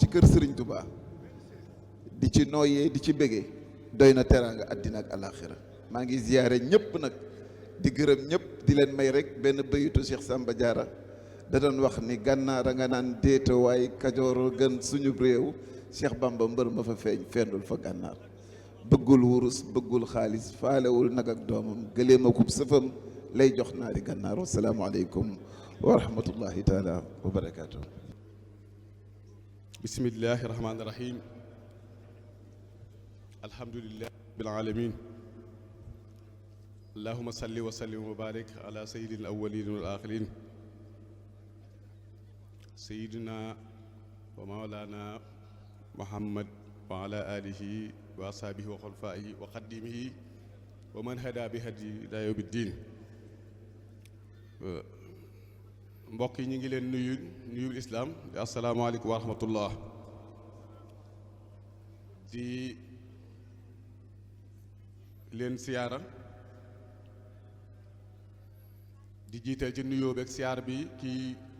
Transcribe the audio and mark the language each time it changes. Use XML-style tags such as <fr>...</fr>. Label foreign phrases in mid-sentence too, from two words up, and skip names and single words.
<wo>kër Sëriñ Tubaa di ci nooyee di ci bégee doy na teraanga àddina ak alaaxira maa ngi ziyaare ñëpp nag di gërëm ñëpp di leen may rek benn bayitu Cheikh Samba Diarra da doon wax ni gànnaar a nga naan déeta waaye kajoor gën suñu réew Cheikh Bamba mbër ma fa feeñ fendul fa gànnaar bëggul wurus bëggul xaalis faalewul nag ak doomam gëléem akub sëfam lay jox naari gànnaar</wo> <ar>والسلام عليكم ورحمة الله تعالى وبركاته. بسم الله الرحمن الرحيم الحمد لله رب العالمين اللهم صل وسلم وبارك على سيد الأولين والآخرين سيدنا ومولانا محمد وعلى آله وأصحابه وخلفائه وخادميه ومن هدى بهديه إلى يوم الدين</ar> <wo>mbokk yi ñu ngi leen nuyu islaam di</wo> <ar>السلام عليكم ورحمة الله</ar> <wo>di leen siyaara di jiital ci nuyoo beeg siyaar bi ki</wo>